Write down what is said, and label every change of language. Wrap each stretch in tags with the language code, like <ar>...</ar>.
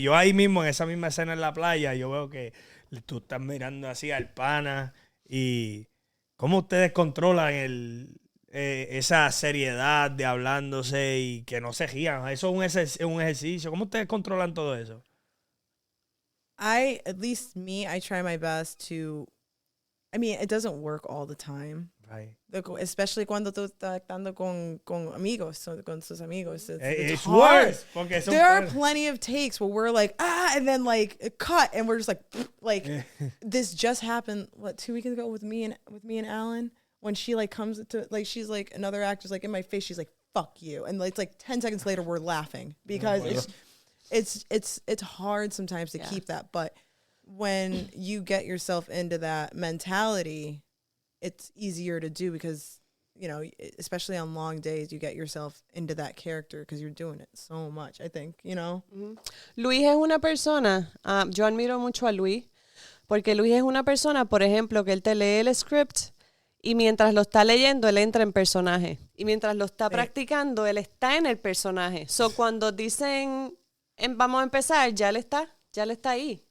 <es>Yo ahí mismo, en esa misma escena en la playa, yo veo que tú estás mirando así al pana y cómo ustedes controlan esa seriedad de hablándose y que no se rían. Eso es un ejercicio. ¿Cómo ustedes controlan todo eso?</es> <en>At least me, I try my best to I mean, it doesn't work all the time. Right.</en> <es>Especially cuando tú estás actuando con amigos, con sus amigos.</es> <en>It's hard.</en> <es>worse. Porque son</es> <en>There are plenty of takes where we're like, and then like cut, and we're just like this just happened, 2 weeks ago with me and Alan, when she like comes to, like, she's like, another actor's like in my face, she's like, fuck you. And it's like 10 seconds later, we're laughing because it's hard sometimes to keep that. But when you get yourself into that mentality, it's easier to do because, you know, especially on long days, you get yourself into that character because you're doing it so much, I think, you know?</en> <es>Luis es una persona, yo admiro mucho a Luis, porque Luis es una persona, por ejemplo, que él te lee el script y mientras lo está leyendo, él entra en personaje. Y mientras lo está practicando, él está en el personaje. So, cuando dicen, vamos a empezar, ya él está ahí.</es>